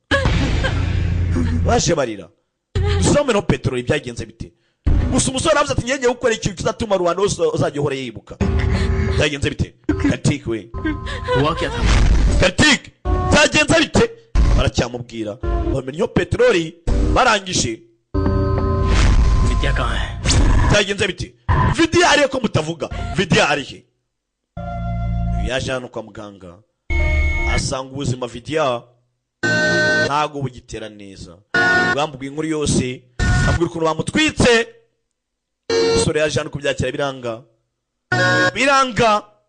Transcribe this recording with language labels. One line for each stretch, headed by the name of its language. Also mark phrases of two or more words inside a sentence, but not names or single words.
Kinyarwanda: baje barira dusome no peteroli byagenze bite gusa umusore aravuze ati ngiye gukora ikintu kizatuma rubanda wose uzajya uhora yibuka byagenze bite Karitike we
Hindi: हुआ क्या था
Kinyarwanda: Karitike byagenze bite baracyamubwira bamenye peteroli barangije
Hindi: विद्या कहाँ है
Kinyarwanda: byagenze bite vidiya ariye ko mutavuga vidiya arihe yaje hano kwa muganga asanga ubuzima vidiya ntago bugitera neza bwambwiye inkuru yose abwira ukuntu bamutwitse umusore yaje hano kubyakira biranga